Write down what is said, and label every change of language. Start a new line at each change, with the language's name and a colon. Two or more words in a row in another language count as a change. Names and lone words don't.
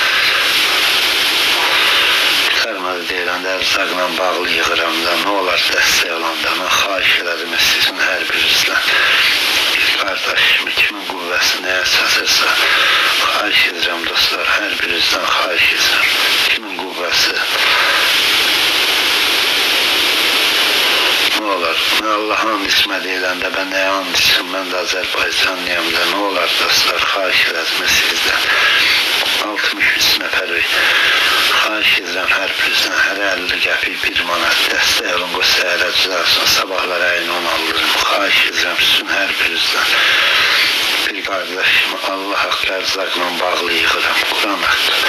Azerbaijani: Qurtarmadı deyilən ərzaqla bağlı yığıram da, nə olar dəstək olanda, mən xahiş elədim sizin hər birinizdən. Bir qardaşım, kimin qüvvəsi nəyə çatırsa, xahiş edirəm dostlar, hər birinizdən xahiş edirəm. Kimin qüvvəsi ne olur, ne Allah'ın ismi deyiləndə,
Turkish: ben neye and içim,
Azerbaijani: ben de Azərbaycanlıyam da, ne olur dostlar, xahiş edirəm sizdən. 63 nəfəri, xahiş edirəm hər birinizdən, hər 50 qəpik 1 manat dəstək olun, bu səhərə düzəlsin, sabahlar ayını 10 alırım, xahiş edirəm sizin hər birinizdən. Bir qardaşım, Allah haqqı ərzaqla bağlı yığıram, Quran haqqı.